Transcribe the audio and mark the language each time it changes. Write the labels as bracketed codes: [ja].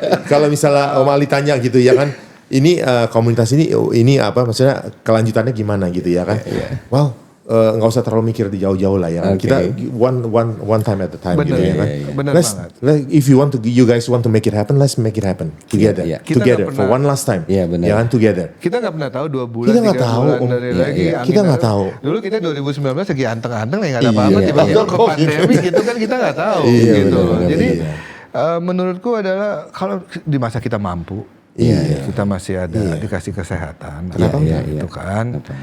[id] Kalau misalnya Om Ali tanya gitu ya kan, ini komunitas ini apa maksudnya kelanjutannya gimana gitu ya kan. Wow. Nggak usah terlalu mikir di jauh-jauh lah ya kan. Kita [en] one time at a time [id] gitu ya kan. Bener banget. [en] If you guys want to make it happen, let's make it happen together. Together for one last time. [id] Iya benar. Ya kan together. Kita nggak pernah tahu 2 bulan, 3 bulan dari lagi. Kita nggak tahu. Dulu kita 2019 lagi anteng-anteng nggak ada apa-apa tiba-tiba ke pandemi gitu kan kita nggak tahu gitu. Jadi menurutku adalah kalau di masa kita mampu. Kita masih ada dikasih kesehatan, kenapa enggak gitu kan?